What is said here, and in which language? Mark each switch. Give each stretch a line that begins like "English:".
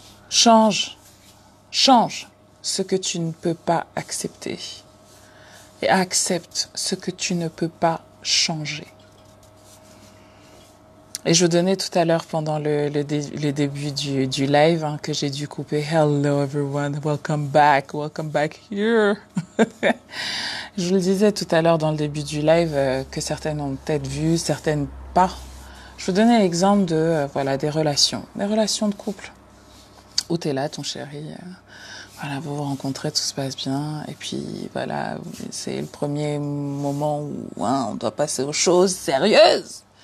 French: Change ce que tu ne peux pas accepter et accepte ce que tu ne peux pas changer. Et je vous donnais tout à l'heure pendant le début du live que j'ai dû couper.
English: Hello everyone, welcome back here.
French: Je vous le disais tout à l'heure dans le début du live que certaines ont peut-être vu, certaines pas. Je vous donnais l'exemple de des relations de couple. Où t'es là, ton chéri, voilà, vous vous rencontrez, tout se passe bien, et puis voilà, c'est le premier moment où on doit passer aux choses sérieuses.